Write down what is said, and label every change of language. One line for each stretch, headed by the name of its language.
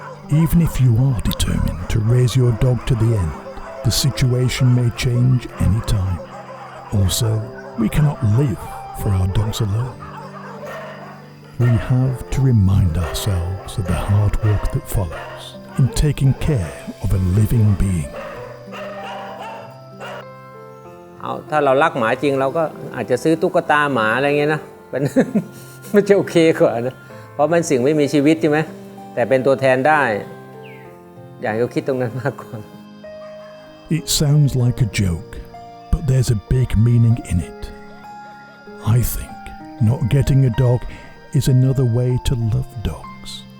English: Even if you are determined to raise your dog to the end, the situation may change any time. Also, we cannot live for our dogs alone. We have to remind ourselves of the hard work that follows in taking care of a living being.
Thai: ถ้าเรารักหมาจริงเราก็อาจจะซื้อตุ๊กตาหมาอะไรเงี้ยนะมันจะโอเคกว่านะเพราะมันสิ่งไม่มีชีวิตใช่ไหมแต่เป็นตัวแทนได้อยากจะคิดตรงนั้นมากกว่า
English: It sounds like a joke, but there's a big meaning in it. I think not getting a dog is another way to love dogs.